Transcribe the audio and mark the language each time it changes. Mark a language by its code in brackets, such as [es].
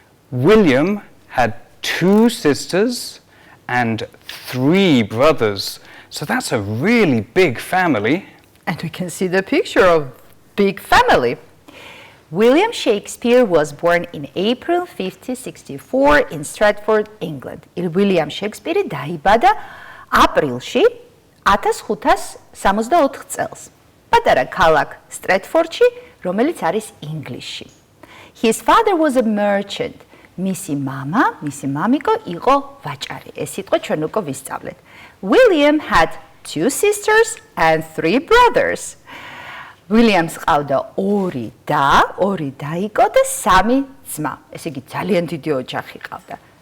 [en] William had 2 sisters and 3 brothers. So that's a really big family. And we can see the picture of big family. William Shakespeare was born in April 1564 in Stratford, England. [ka] William Shakespeare დაიბადა აპრილში 1564 წელს. პატარა ქალაქ სტრატფორდში, რომელიც არის ინგლისში. [en] His father was a merchant. [ka] მისი მამიკო იყო ვაჭარი. ეს სიტყვა ჩვენ უკვე ვისწავლეთ. [en] William had 2 sisters and 3 brothers. [ka] Williams ყავდა 2 და იყო და 3 ძმა. ესე იგი ძალიან დიდი ოჯახი ყავდა.